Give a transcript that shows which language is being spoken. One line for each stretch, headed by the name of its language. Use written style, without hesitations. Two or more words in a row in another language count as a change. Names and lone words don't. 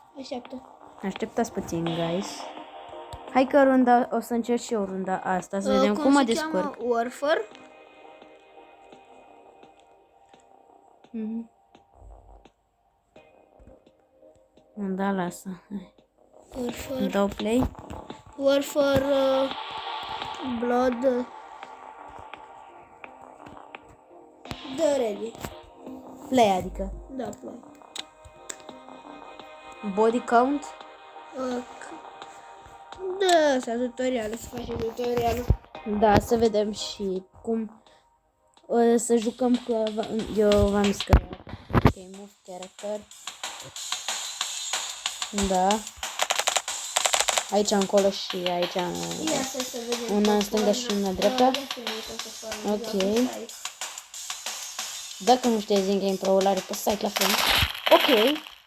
Romanian: Așteptați puțin, guys. Hai că runda, o să încerc și eu runda asta, să vedem cum mă se descurc. cheamă Warfare. Mhm. Da, lasă. Hai. Warfare. Îmi dau play. Warfare Blood. Da, ready. Play, adică. Da, play.
English: Body count.
Romanian: Da, asta tutorialul, să facem tutorialul. Da, să vedem și cum să jucăm cu... Eu v-am zis că...
English: Ok, move character.
Romanian: Da. Aici încolo și aici... Ia să vedem. Una în stânga și una în dreapta. Ok. Dacă nu știi Zing Pro-ul are pe site la fel. Ok.